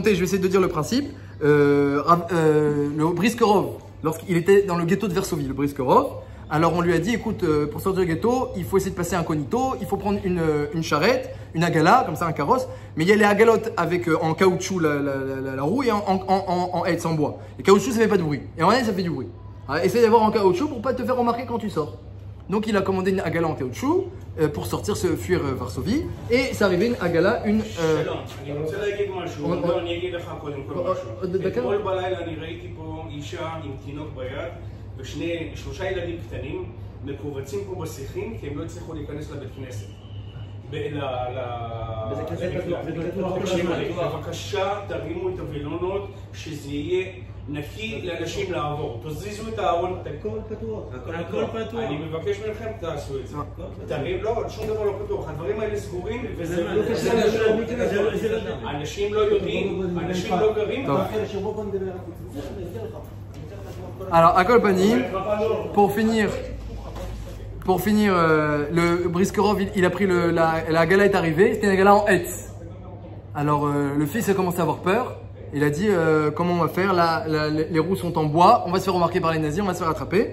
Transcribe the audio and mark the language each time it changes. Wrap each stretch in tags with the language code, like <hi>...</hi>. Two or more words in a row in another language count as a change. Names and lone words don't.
<fr>Je vais essayer de dire le principe. Le Briskerov, lorsqu'il était dans le ghetto de Varsovie, le Briskerov, alors on lui a dit, écoute, pour sortir du ghetto, il faut essayer de passer incognito, il faut prendre une charrette, une agala, comme ça un carrosse, mais il y a les agalotes avec en caoutchouc la roue et en haie, en bois. Le caoutchouc ça fait pas de bruit, et en haie ça fait du bruit. Alors, essaye d'avoir en caoutchouc pour pas te faire remarquer quand tu sors. Donc il a commandé une agala en caoutchouc pour sortir, se fuir Varsovie, et c'est arrivé une agala,</fr> <he>אני רוצה להגיד משהו, אני אגיד לך קודם כל משהו. אתמול בלילה אני ראיתי פה אישה עם תינוק ביד ושלושה ילדים קטנים מקובצים פה בשיחים כי הם לא הצליחו להיכנס לבית כנסת. בבקשה תרימו את הווילונות שזה יהיה נקי לאנשים לעבור. תזיזו את הארון. הכל פתוח. הכל פתוח. אני מבקש מכם תעשו את זה. לא, שום דבר לא פתוח. הדברים האלה סגורים וזה לא קשה. אנשים לא יודעים, אנשים לא גרים.</he> <fr>Alors, à Kolpanim, pour finir, pour finir, le Briskerov, il a pris la gala est arrivée, c'était une gala en Hetz. Alors le fils a commencé à avoir peur. Il a dit comment on va faire, les roues sont en bois, on va se faire remarquer par les nazis, on va se faire attraper.</fr>